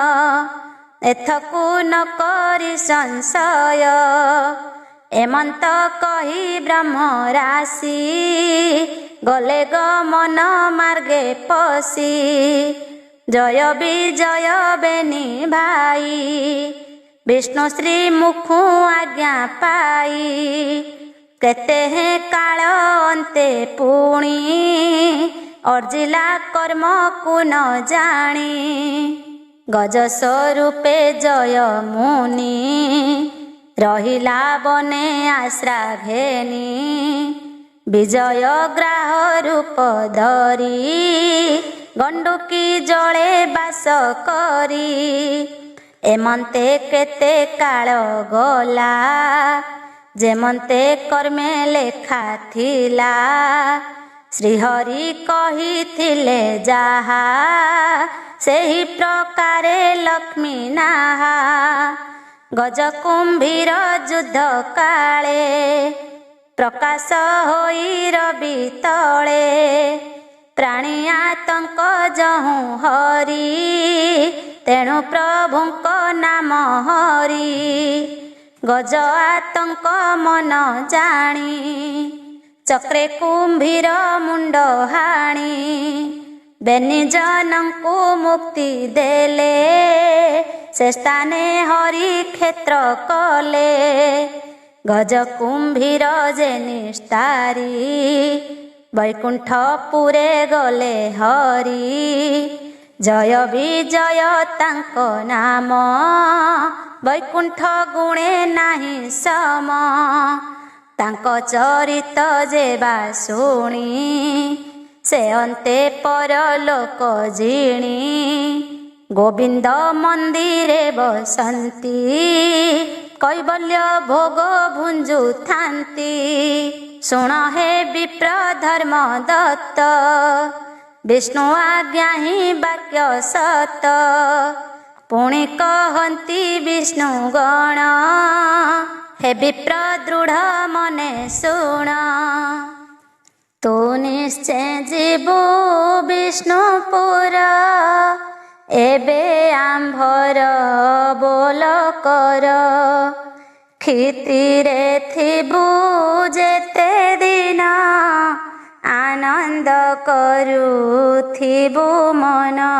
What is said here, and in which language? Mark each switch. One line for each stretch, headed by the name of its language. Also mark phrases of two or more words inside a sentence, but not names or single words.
Odia: ଏଥକୁ ନ କରି ସଂଶୟ ଏମନ୍ତ କହି ବ୍ରହ୍ମ ରାଶି ଗଲେ ଗମନ ମାର୍ଗେ ପଶି ଜୟ ବିଜୟ ବେନି ଭାଇ ବିଷ୍ଣୁ ଶ୍ରୀ ମୁଖୁ ଆଜ୍ଞା ପାଇ କେତେ ହେଁ କାଳ ଅନ୍ତେ ପୁଣି ଅର୍ଜିଲା କର୍ମ କୋ ନ ଜାଣି ଗଜ ସ୍ୱରୂପେ ଜୟ ମୁନି ରହିଲା ବନେ ଆଶ୍ରା ଘେନି ବିଜୟ ଗ୍ରାହ ରୂପ ଧରି ଗଣ୍ଡୁକୀ ଜଳେ ବାସ କରି ଏମନ୍ତେ କେତେ କାଳ ଗଲା ଯେମନ୍ତେ କର୍ମେ ଲେଖା ଥିଲା ଶ୍ରୀହରି କହିଥିଲେ ଯାହା ସେହି ପ୍ରକାରେ ଲକ୍ଷ୍ମୀ ନାହା ଗଜ କୁମ୍ଭୀର ଯୁଦ୍ଧ କାଳେ ପ୍ରକାଶ ହୋଇ ରବି ତଳେ ପ୍ରାଣୀ ଆତଙ୍କ ଯହୁଁ ହରି ତେଣୁ ପ୍ରଭୁଙ୍କ ନାମ ହରି ଗଜ ଆତଙ୍କ ମନ ଜାଣି ଚକ୍ରେ କୁମ୍ଭୀର ମୁଣ୍ଡ ହାଣି ବେନି ଜଣଙ୍କୁ ମୁକ୍ତି ଦେଲେ ସେ ସ୍ଥାନେ ହରି କ୍ଷେତ୍ର କଲେ ଗଜ କୁମ୍ଭୀର ଯେ ନିସ୍ତାରି ବୈକୁଣ୍ଠପୁରେ ଗଲେ ହରି ଜୟ ବିଜୟ ତାଙ୍କ ନାମ ବୈକୁଣ୍ଠ ଗୁଣେ ନାହିଁ ସମ ତାଙ୍କ ଚରିତ ଯେବା ଶୁଣି ସେ ଅନ୍ତେ ପରଲୋକ ଜିଣି ଗୋବିନ୍ଦ ମନ୍ଦିରେ ବସନ୍ତି କୈବଲ୍ୟ ଭୋଗ ଭୁଞ୍ଜୁ ଥାନ୍ତି ଶୁଣ ହେ ବିପ୍ର ଧର୍ମ ଦତ୍ତ ବିଷ୍ଣୁ ଆଜ୍ଞା ହି ବାକ୍ୟ ସତ ପୁଣି କହନ୍ତି ବିଷ୍ଣୁ ଗଣ ହେ ବିପ୍ର ଦୃଢ଼ ମନେ ଶୁଣ ତୁ ନିଶ୍ଚୟ ଜୀବୁ ବିଷ୍ଣୁପୁର ଏବେ ଆମ୍ଭର ବୋଲ କର କ୍ଷିତିରେ ଥିବୁ ଯେତେ ଦିନ ଆନନ୍ଦ କରୁଥିବୁ ମନ